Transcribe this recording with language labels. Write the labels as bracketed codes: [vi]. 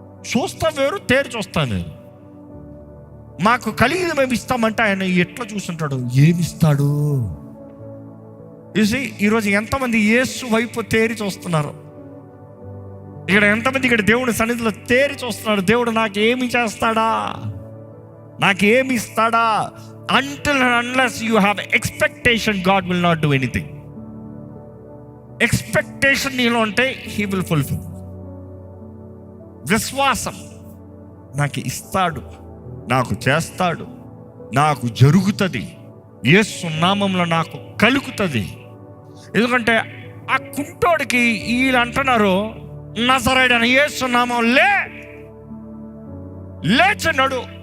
[te] చూస్తా వేరు, తేరి చూస్తా వేరు. మాకు కలిగింది మేము ఇస్తామంటే ఆయన ఎట్లా చూస్తుంటాడు, ఏమిస్తాడు? చూసి ఈరోజు ఎంతమంది యేసు వైపు తేరి చూస్తున్నారు? ఇక్కడ ఎంతమంది ఇక్కడ దేవుని సన్నిధిలో తేరి చూస్తున్నారు? దేవుడు నాకు ఏమి చేస్తాడా, నాకు ఏమి ఇస్తాడా? [en] Until and unless you have expectation, God will not do anything. [te] Expectation నీలో ఉంటే [en] He will fulfill. [te] విశ్వాసం, నాకు ఇస్తాడు, నాకు చేస్తాడు, నాకు జరుగుతుంది, యేసు నామంలో నాకు కలుగుతుంది. ఎందుకంటే ఆ కుంటోడికి వీళ్ళు అంటున్నారు, నజరేయుడైన యేసు నామం లేచినాడు.